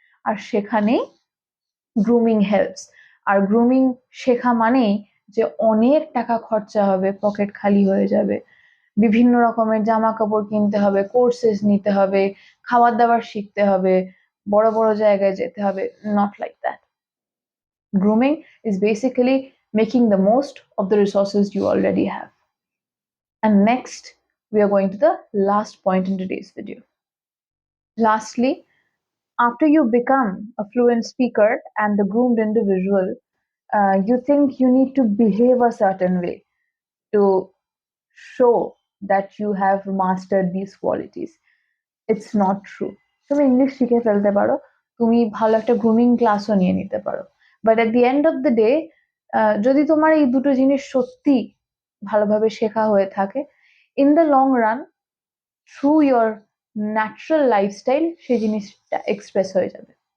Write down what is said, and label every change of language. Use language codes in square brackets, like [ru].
[bn] আর সেখানেই grooming helps. আর grooming শেখা মানেই যে অনেক টাকা খরচা হবে, পকেট খালি হয়ে যাবে, বিভিন্ন রকমের জামা কাপড় কিনতে হবে, কোর্সেস নিতে হবে, খাবার দাবার শিখতে হবে, বড় বড় জায়গায় যেতে হবে। [en] Not like that. Grooming is basically making the most of the resources you already have. And next, we are going to the last point in today's video. Lastly, after you become a fluent speaker and a groomed individual, you think you need to behave a certain way to show that you have mastered these qualities. It's not true. [bn] তুমি English শিখে ফেলতে পারো, তুমি ভালো একটা grooming ক্লাসও নিয়ে নিতে পারো, [en] but at the end of the day [bn] যদি তোমার এই দুটো জিনিস সত্যি ভালোভাবে শেখা হয়ে থাকে, [en] in the long run through your natural lifestyle [bn] সেই জিনিসটা এক্সপ্রেস হয়ে যাবে।